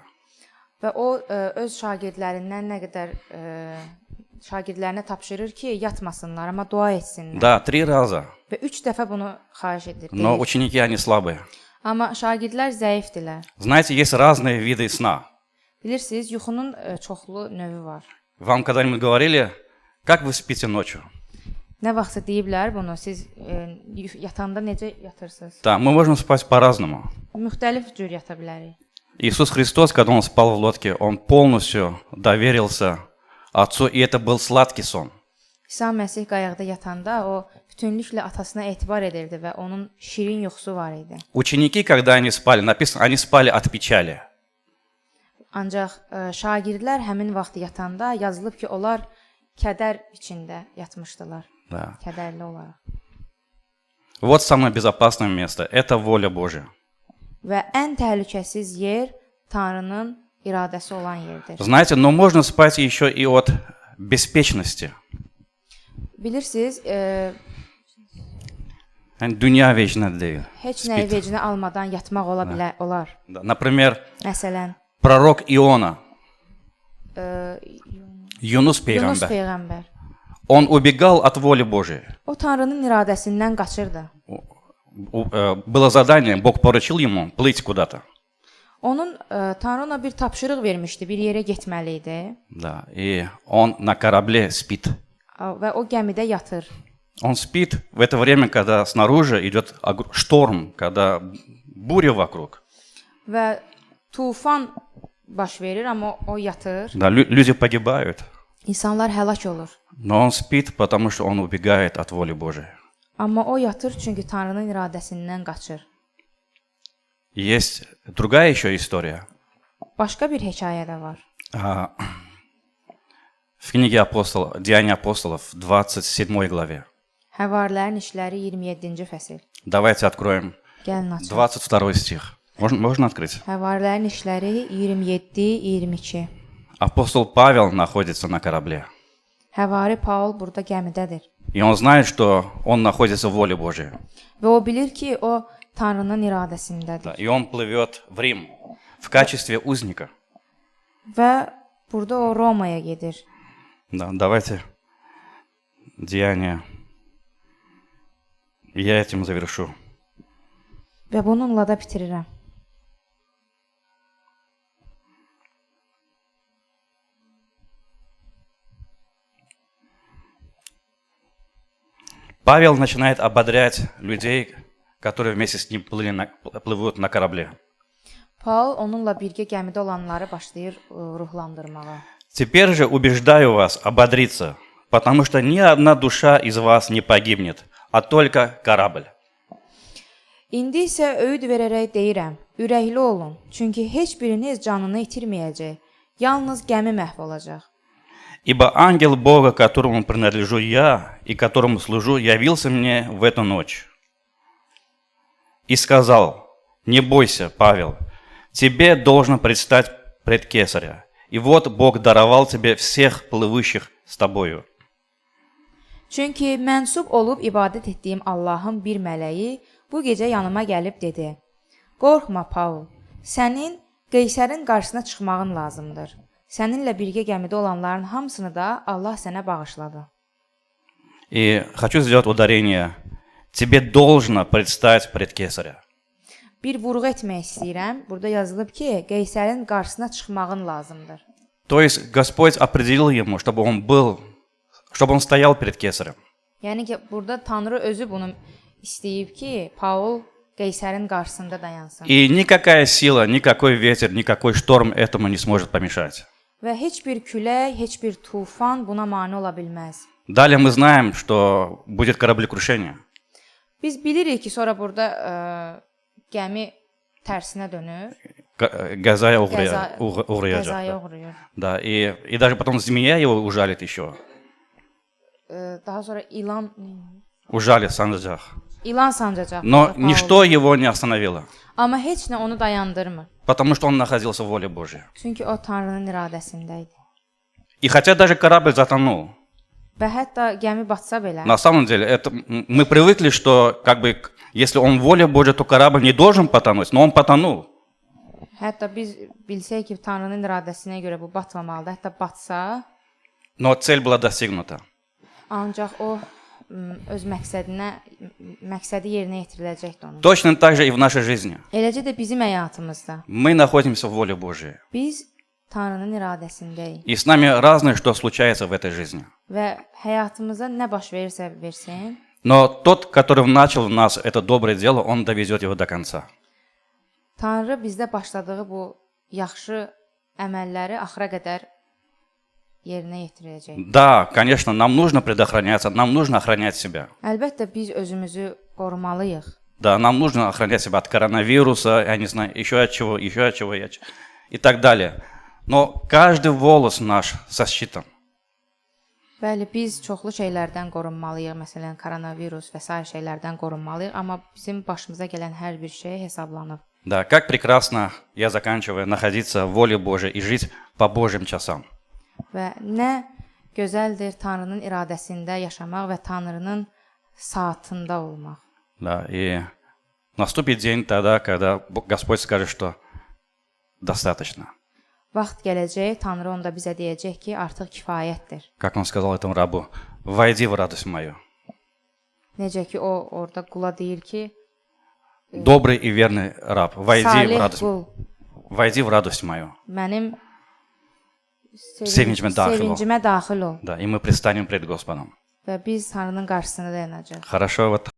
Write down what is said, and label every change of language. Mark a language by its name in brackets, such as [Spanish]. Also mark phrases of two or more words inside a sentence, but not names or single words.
[Azerbaijani] Və o öz şagirdlərindən nə qədər şagirdlərinə tapşırır ki, yatmasınlar, amma dua etsinlər. [Russian] Да, 3 раза. [Azerbaijani] Və 3 dəfə bunu xahiş edir. [Russian] Но [Azerbaijani] deyir. [Russian] ученики, они слабые. [Azerbaijani] Amma şagirdlər zəifdirlər. [Russian] Знаете, есть разные виды сна. [Azerbaijani] Bilirsiniz, yuxunun çoxlu növü var. [Russian] Вам когда-нибудь говорили, как вы спите ночью? [Azerbaijani] Nə vaxtsa deyiblər bunu, siz yatanda necə yatırsınız? [Russian] Да, мы можем спать по-разному. [Azerbaijani] Müxtəlif cür yata bilərik. [Russian] Иисус Христос, когда Он спал в лодке, Он полностью доверился Отцу, и это был сладкий сон. [Azerbaijani] İsa Məsih qayıqda yatanda o bütünlüklə atasına etibar edirdi və onun şirin yuxusu var idi. [Russian] Ученики, когда они спали, написано, они спали от печали. [Azerbaijani] Ancaq şagirdlər həmin vaxt yatanda yazılıb ki, onlar kədər içində yatmışdılar. [Russian] Да. [Azerbaijani] Kədərli olaraq. [Russian] Вот самое безопасное место. Это воля Божья. [Azerbaijani] Və ən təhlükəsiz yer Tanrının iradəsi olan yerdir. [Russian] Знаете, но можно спать еще и от беспечности. [Azerbaijani] Bilirsiniz, Yani dünya vecinə deyil. heç nəyi vecinə almadan yatmaq olar. [Russian] Да. Например, [Azerbaijani] Məsələn, [Russian] пророк Иона, Юнус [Azerbaijani] Yunus пeyğəmbər, peyğəmbər. [Russian] он убегал от воли Божьей. [Azerbaijani] O Tanrının iradəsindən qaçırdı. [Russian] Было задание, Бог поручил ему плыть куда-то. [Azerbaijani] Onun Tanrı ona bir tapşırıq vermişdi, bir yerə getməli idi. [Russian] Да. И он на корабле спит. [Azerbaijani] Və o gəmidə yatır. [Russian] Он спит в это время, когда снаружи идет шторм, когда буря вокруг. [Azerbaijani] Və tufan baş verir, amma o yatır. [Russian] Да, люди погибают. [Azerbaijani] İnsanlar həlak olur. [Russian] Но он спит, потому что он убегает от воли Божией. [Azerbaijani] Amma o yatır çünki Tanrının iradəsindən qaçır. [Russian] Есть другая еще история. [Azerbaijani] Başqa bir hekayə də var. [Russian] В книге Деяния апостолов, 27 главе. [Azerbaijani] Həvarilərin işləri 27-ci fəsil. [Russian] Давайте откроем [Azerbaijani] Gəlin açaq. [Russian] 22 стих. Можно открыть? [Azerbaijani] Həvarilərin işləri 27-22. [Russian] Апостол Павел находится на корабле. [Azerbaijani] Həvari Paul burada gəmidədir. [Russian] И он знает, что он находится в воле Божьей. [Azerbaijani] Və o bilir ki, o Tanrının iradəsindədir. [Russian] И он плывет в Рим в качестве узника. [Azerbaijani] Və burada o Romaya gedir. [Russian] Да, давайте Деяния. Я этим завершу. [Azerbaijani] Və bununla da bitirirəm. [Russian] Павел начинает ободрять людей, которые вместе с ним плывут на корабле. [Azerbaijani] Paul onunla birgə gəmidə olanları başlayır ruhlandırmağa. [Russian] Теперь же убеждаю вас ободриться, потому что ни одна душа из вас не погибнет, а только корабль. [Azerbaijani] İndi isə öyüd verərək deyirəm, ürəkli olun, çünki heç biriniz canını itirməyəcək, yalnız gəmi məhv olacaq. [Russian] Ибо ангел Бога, которому принадлежу я и которому служу, явился мне в эту ночь и сказал: «Не бойся, Павел, тебе должно предстать пред Кесаря. И вот Бог даровал тебе всех плывущих с тобою. [Azerbaijani] Çünki mənsub olub ibadət etdiyim Allahın bir mələyi bu gecə yanıma gəlib dedi: Qorxma Paul, sənin Qeysərin qarşısına çıxmağın lazımdır. Səninlə birgə gəmidə olanların hamısını da Allah sənə bağışladı. [Russian] И хочу сделать ударение. Тебе должно предстать пред Кесаря. [Azerbaijani] Bir vurğu etmək istəyirəm. Burada yazılıb ki, Qeysərin qarşısına çıxmağın lazımdır. [Russian] То есть Господь определил ему, чтобы он стоял перед Кесарем. [Azerbaijani] Yəni ki, burada Tanrı özü bunu istəyib ki, Paul Qeysərin qarşısında dayansın. [Russian] И никакая сила, никакой ветер, никакой шторм этому не сможет помешать. [Azerbaijani] Və heç bir külək, heç bir tufan buna mane ola bilməz. [Russian] Далее мы знаем, что будет кораблекрушение. [Azerbaijani] Biz bilirik ki, sonra burada gəmi tərsinə dönür. Газая Qəzaya [Russian] угрожает. [Azerbaijani] uğrayır. [Russian] Да, и даже потом змея его ужалит еще. [Azerbaijani] Daha sonra ilan [Russian] Ужалит санджах. [Azerbaijani] sancacaq. [Russian] Но ничто его не остановило, [Azerbaijani] Amma heç nə onu dayandırmır. [Russian] потому что он находился в воле Божьей. [Azerbaijani] Çünki o Tanrının iradəsində idi. [Russian] И хотя даже корабль затонул, [Azerbaijani] Və hətta gəmi batsa belə, [Russian] на самом деле мы привыкли, что если он в воле Божьей, то корабль не должен потонуть, но он потонул. [Azerbaijani] hətta biz bilsək ki, Tanrının iradəsinə görə bu batmamalıdır, hətta batsa, [Russian] Но цель была достигнута. [Azerbaijani] ancaq o öz məqsədi yerinə yetiriləcəkdir onun. [Russian] Точно так же и в нашей жизни. [Azerbaijani] Eləcə də bizim həyatımızda [Russian] Мы находимся в воле Божьей. [Azerbaijani] biz Tanrının iradəsindəyik [Russian] И с нами разное, что случается в этой жизни. [Azerbaijani] və həyatımıza nə baş verirsə versin, [Russian] Но тот, который начал в нас это доброе дело, он довезет его до конца. [Azerbaijani] Tanrı bizdə başladığı bu yaxşı əməlləri axıra qədər yerinə yetirəcək. [Russian] Да, конечно, нам нужно предохраняться, нам нужно охранять себя. [Azerbaijani] Əlbəttə biz özümüzü qorumalıyıq. [Russian] Да, нам нужно охранять себя от коронавируса, я не знаю, еще от чего, и так далее. Но каждый волос наш сосчитан. [Azerbaijani] Bəli, biz çoxlu şeylərdən qorunmalıyıq, məsələn, koronavirus və sair şeylərdən qorunmalıyıq, amma bizim başımıza gələn hər bir şey hesablanıb. [Russian] Да, как прекрасно, я заканчиваю, находиться в воле Божьей и жить по Божьим часам. [Azerbaijani] Və nə gözəldir Tanrının iradəsində yaşamaq və Tanrının saatında olmaq. [Russian] Да, и наступит день тогда, когда Господь скажет, что достаточно. [Azerbaijani] Vaxt gələcək, Tanrı onda bizə deyəcək ki, artıq kifayətdir. [Russian] Как он сказал этому рабу, войди в радость мою. [Azerbaijani] Necə ki, o orada qula deyir ki, [Russian] Добрый и верный раб, [Azerbaijani] salih [Russian] войди [Azerbaijani] qul, [Russian] в радость мою. [Azerbaijani] mənim Sevincimə daxil ol. sevincimə daxil ol. [Russian] Да, и мы предстанем пред Господом. [Azerbaijani] Və biz Tanrının qarşısında dayanacağıq. [Russian] Хорошо, вот